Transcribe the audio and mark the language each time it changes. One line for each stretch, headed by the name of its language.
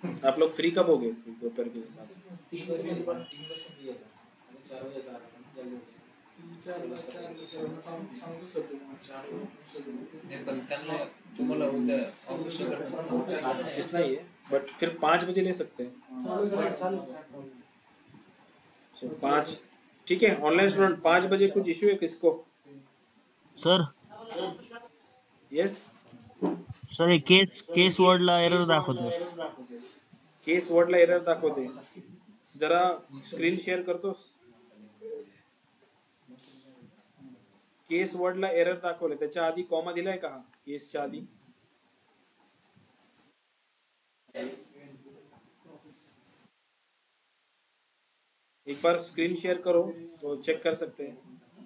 Hindi: आप लोग फ्री कब हो गए दोपहर के बाद?
Marathi: विचारलं सरांना सांगतो सर तुम्हाला. नहीं पण त्यांना तुम्हाला उद्या ऑफिस वगैरे नसतं.
Hindi: ऑफिस नहीं है बट फिर 5 बजे ले सकते हैं. So, 5 ठीक है. ऑनलाइन स्टूडेंट 5 बजे कुछ इश्यू है किसको?
English: sir yes
Marathi: सर हे केस वर्डला एरर दाखवतो. केस वर्डला एरर दाखवते. जरा स्क्रीन शेअर करतोस. केस वर्डला एरर दाखवले. त्याच्या आधी कॉमा दिलाय का? केसच्या आधी
Hindi: एक बार स्क्रीन शेयर करो तो चेक कर सकते हैं.